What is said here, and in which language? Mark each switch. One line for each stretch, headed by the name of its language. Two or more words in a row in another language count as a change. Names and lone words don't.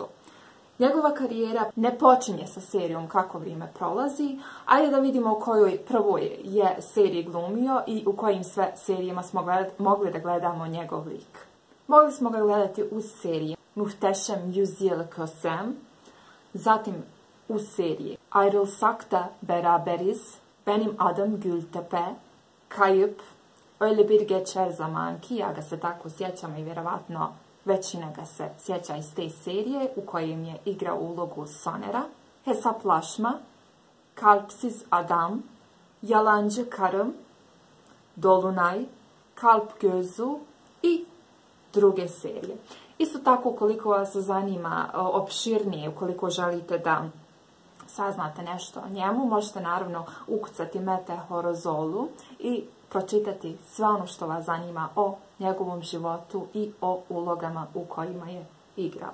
Bosnian: Njegova karijera ne počinje sa serijom Kako vrijeme prolazi. Ajde da vidimo u kojoj prvoj je seriji glumio i u kojim sve serijama smo mogli da gledamo njegov lik. Mogli smo ga gledati u seriji Muhteşem Yüzyıl Kösem, zatim u seriji Ayrılsak da Beraberiz, Benim Adım Gültepe, Kayıp, Öyle Bir Geçer Zaman ki, ja ga se tako sjećam i vjerovatno većina ga se sjeća iz te serije u kojem je igrao ulogu Sonera. Hesaplaşma, Kalpsiz Adam, Yalancı Karım, Dolunay, Kalp Gözü i druge serije. Isto tako, ukoliko vas zanima opširnije, ukoliko želite da saznate nešto o njemu, možete naravno ukucati Mete Horozolu i pročitati sve ono što vas zanima o njegovom životu i o ulogama u kojima je igrao.